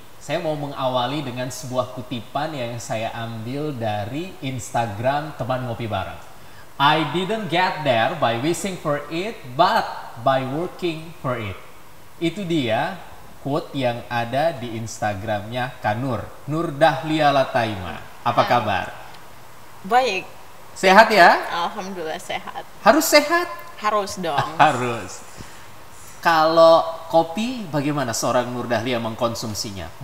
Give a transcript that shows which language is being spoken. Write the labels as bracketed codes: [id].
[id] Saya mau mengawali dengan sebuah kutipan yang saya ambil dari Instagram teman ngopi bareng. [en] I didn't get there by wishing for it, but by working for it. [id] Itu dia quote yang ada di Instagramnya Kanur, Nur Dahlia Lataima. Apa kabar? Baik. Sehat ya? Alhamdulillah sehat. Harus sehat? Harus dong. Harus. Kalau kopi, bagaimana seorang Nur Dahlia mengkonsumsinya?